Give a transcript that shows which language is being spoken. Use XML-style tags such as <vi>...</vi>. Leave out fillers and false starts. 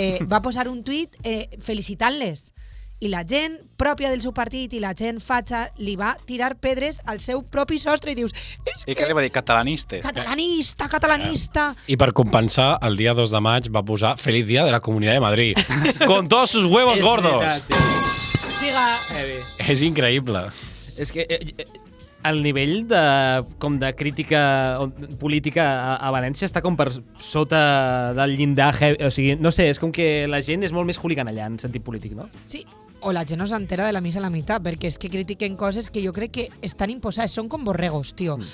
<ca>Va posar un tuit felicitant-les i la gent pròpia del seu partit i la gent fatxa li va tirar pedres al seu propi sostre i dius... I què li va dir? Catalanista. Catalanista. I per compensar, el dia 2 de maig va posar</ca> <es>Feliz Día de la Comunidad de Madrid. Con todos sus huevos gordos.</es> <ca>Siga. És increïble. És que... el nivell de crítica política a València està com per sota del llindar, o sigui, no sé, és com que la gent és molt més hooliganallà en sentit polític, no? Sí, o la gent no s'entera de la missa a la meitat, perquè és que critiquen coses que jo crec que estan imposades, són com borregos, tio.</ca>